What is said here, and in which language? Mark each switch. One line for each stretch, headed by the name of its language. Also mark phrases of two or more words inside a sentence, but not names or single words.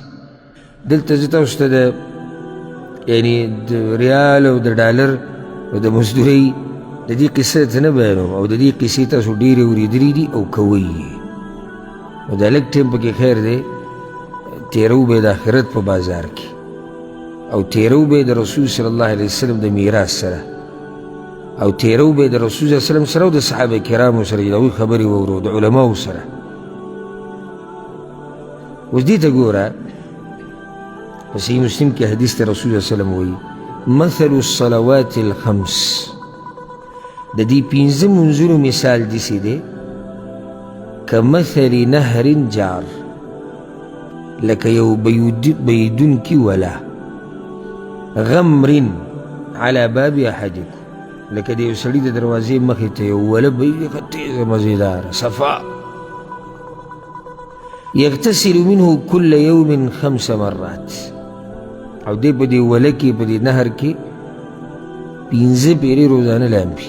Pashto: دلته زه تاسو ته د یعنې د ریال او د ډالر او د مزدورۍ د دې قصه ته نه بیانوم او د دې قصې تاسو ډېرې اورېدلې دي او کوئ یې نو دا لږ ټیم پکې خیر دی تېرو به د آخرت په بازار کې او تېرو به د رسول صلی الله علیه وسلم د میراث سره او تېرو به د رسول صلی الله علیه وسلم سره او د صحابه کرامو سره چې د هغوی خبرې واورو د علماو سره. اوس دې ته ګوره په صحیح مسلم کې حدیث ته رسول صلی الله علیه وسلم وایي
Arabic: مثل الصلوات الخمس
Pashto: د دې پنځه منځونو مثال داسې دی
Arabic: کمثل نهر جار
Pashto: لکه یو بهیدونکي وله
Arabic: غمر على باب احدکم
Pashto: لکه د یو سړي د دروازې مخې ته یو وله بهیږي ښه تیزه مزېداره صفا
Arabic: یغتسل منه کل یوم
Pashto: 5 مرات او دی په دې وله کې په دې نهر کې 5 پیرې روزانه لامبي.